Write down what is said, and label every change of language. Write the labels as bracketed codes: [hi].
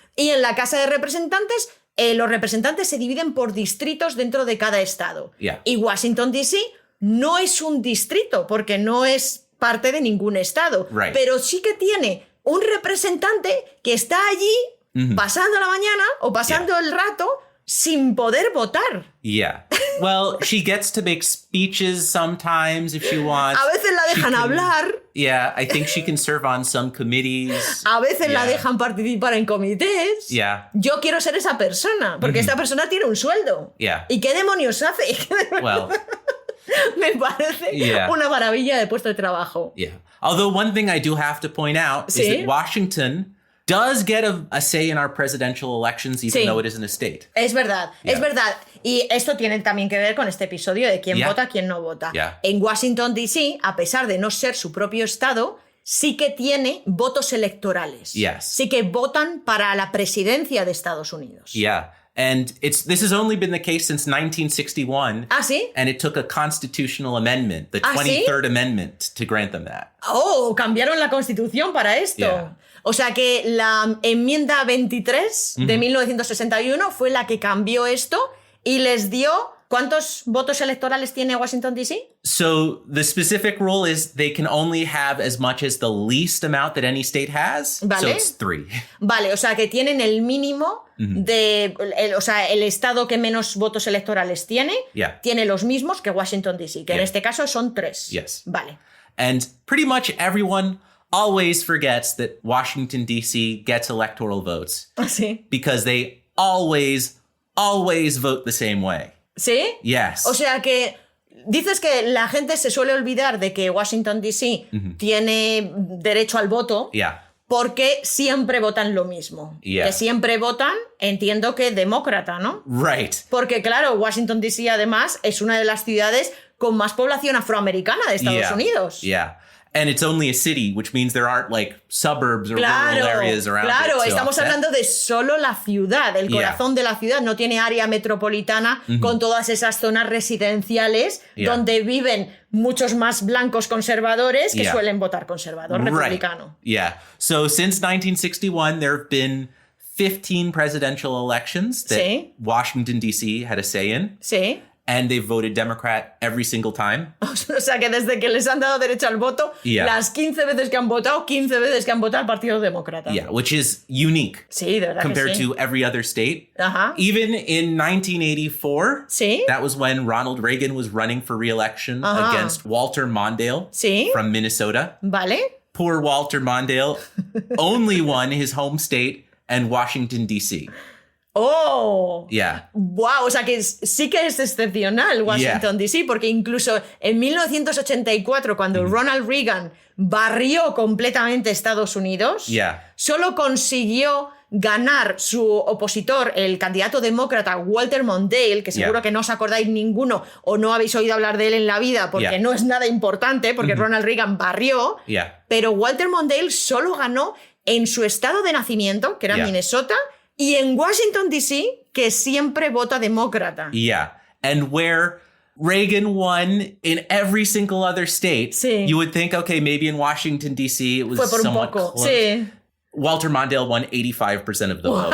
[es] Y en la Casa de Representantes, los representantes se dividen por distritos dentro de cada estado. Y Washington, D.C. no es un distrito, porque no es parte de ningún estado. Pero sí que tiene un representante que está allí pasando la mañana o pasando el rato sin poder votar. [en] Well, she gets to make speeches sometimes if she wants. [es] A veces la dejan hablar. [en] I think she can serve on some committees. [es] A veces la dejan participar en comités. Yo quiero ser esa persona, porque esta persona tiene un sueldo. ¿Y qué demonios hace? [en] Well, [es] me parece una maravilla de puesto de trabajo. [en] Although one thing I do have to point out is that Washington does get a say in our presidential elections, even though it isn't a state. [es] Es verdad, es verdad. Y esto tiene también que ver con este episodio de quién vota, quién no vota. En Washington, D.C., a pesar de no ser su propio estado, sí que tiene votos electorales. Sí que votan para la presidencia de Estados Unidos. [en] And this has only been the case since 1961. [es] ¿Ah, sí? [en] And it took a constitutional amendment, the 23rd Amendment, to grant them that. [es] Oh, cambiaron la Constitución para esto. O sea que la enmienda 23 de 1961 fue la que cambió esto y les dio... ¿Cuántos votos electorales tiene Washington, D.C.? [en] So the specific rule is they can only have as much as the least amount that any state has. [es] Vale. [en] So it's 3. [es] Vale, o sea que tienen el mínimo de... o sea, el estado que menos votos electorales tiene, tiene los mismos que Washington, D.C., que en este caso son 3. Vale. [en] And pretty much everyone always forgets that Washington, D.C. gets electoral votes. [es] ¿Ah, sí? [en] Because they always vote the same way. [es] ¿Sí? [en] Yes. [es] O sea que dices que la gente se suele olvidar de que Washington, D.C. tiene derecho al voto porque siempre votan lo mismo. Que siempre votan, entiendo que demócrata, ¿no? [en] Right. [es] Porque claro, Washington, D.C. además es una de las ciudades con más población afroamericana de Estados Unidos. [en] And it's only a city, which means there aren't like suburbs or rural areas around it. [es] Claro, estamos hablando de solo la ciudad, el corazón de la ciudad. No tiene área metropolitana con todas esas zonas residenciales donde viven muchos más blancos conservadores que suelen votar conservador republicano. [en] So since 1961, there have been 15 presidential elections that Washington, D.C. had a say in. And they've voted Democrat every single time. [es] O sea que desde que les han dado derecho al voto, las 15 veces que han votado, 15 veces que han votado al Partido Demócrata. [en] Which is unique. [es] Sí, de verdad [en] compared [es] que sí. [en] to every other state. Even in 1984, that was when Ronald Reagan was running for re-election against Walter Mondale from Minnesota. [es] Vale. [en] Poor Walter Mondale only won his home state and Washington, D.C. ¡Oh! [es] ¡Wow! O sea que sí que es excepcional Washington, D.C., porque incluso en 1984, cuando Ronald Reagan barrió completamente Estados Unidos, solo consiguió ganar su opositor, el candidato demócrata Walter Mondale, que seguro que no os acordáis ninguno o no habéis oído hablar de él en la vida porque no es nada importante, porque Ronald Reagan barrió, pero Walter Mondale solo ganó en su estado de nacimiento, que era Minnesota, y en Washington, D.C., que siempre vota demócrata. [en] And where Reagan won in every single other state, you would think, okay, maybe in Washington, D.C. it was somewhat close. Walter Mondale won 85% of the vote.